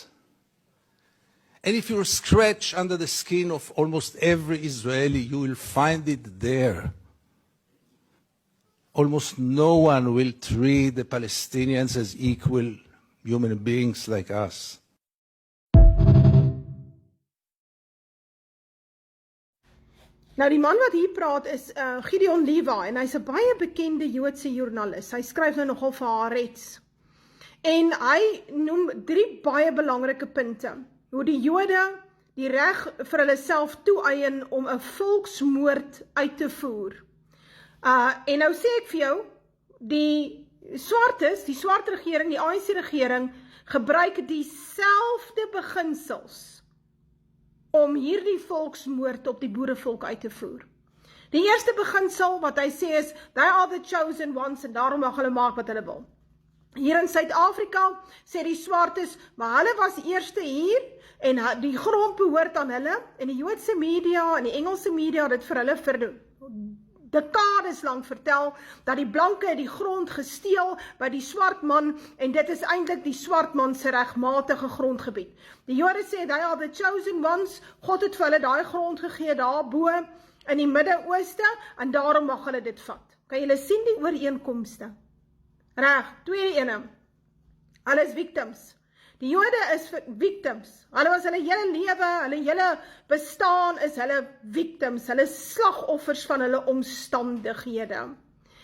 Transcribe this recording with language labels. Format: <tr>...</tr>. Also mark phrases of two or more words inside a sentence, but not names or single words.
<en>And if you scratch under the skin of almost every Israeli, you will find it there. Almost no one will treat the Palestinians as equal human beings like us.</en> <af>Nou die man wat hier praat is Gideon Levi en hy's 'n baie bekende Joodse joernalis. Hy skryf nou nogal vir Haaretz. En hy noem 3 baie belangrike punte. Hoe die Jode die reg vir hulle self toeëien om 'n volksmoord uit te voer. En nou sê ek vir jou, die swart regering, die ANC regering, gebruik dieselfde beginsels om hierdie volksmoord op die boerevolk uit te voer. Die eerste beginsel wat hy sê is,</af> <en>they are the chosen ones,</en> <af>en daarom mag hulle maak wat hulle wil. Hier in Suid-Afrika sê die swartes, maar hulle was eerste hier, en die grond behoort aan hulle, en die Joodse media en die Engelse media het dit vir hulle vir dekades lang vertel, dat die blanke die grond gesteel by die swart man, en dit is eintlik die swart man se regmatige grondgebied. Die Jode sê,</af> <en>they are the chosen ones,</en> <af>God het vir hulle daai grond gegee daarbo in die Midde-Ooste, en daarom mag hulle dit vat. Kan julle sien die ooreenkomste? Reg, tweede ene, hulle is victims. Die Jode is victims. Hulle was hulle hele lewe, hulle hele bestaan is hulle victims, hulle slagoffers van hulle omstandighede.</af>